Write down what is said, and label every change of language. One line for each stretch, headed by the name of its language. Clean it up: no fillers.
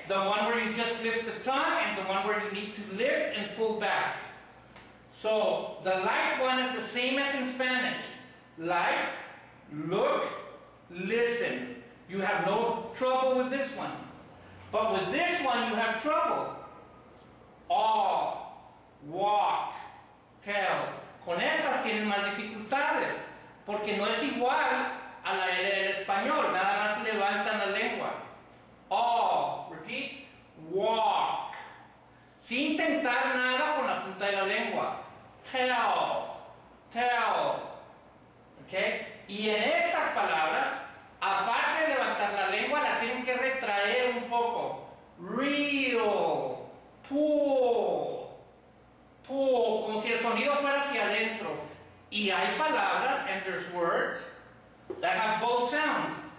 English: The one where you just lift the tongue and the one where you need to lift and pull back. So, the light one is the same as in Spanish. Light, look, listen. You have no trouble with this one. But with this one, you have trouble. Awe, walk, tell.
Spanish: Con estas tienen más dificultades. Porque no es igual a la L del español. Nada más levantan la lengua.
English: Awe, repeat, walk.
Spanish: Sin tentar nada con la punta de la lengua.
English: Tell, tell. ¿Okay?
Spanish: Y en estas palabras, aparte de levantar la lengua, la tienen que retraer un poco.
English: Reel, pull, pull,
Spanish: como si el sonido fuera hacia adentro. Y hay palabras,
English: and there's words, that have both sounds.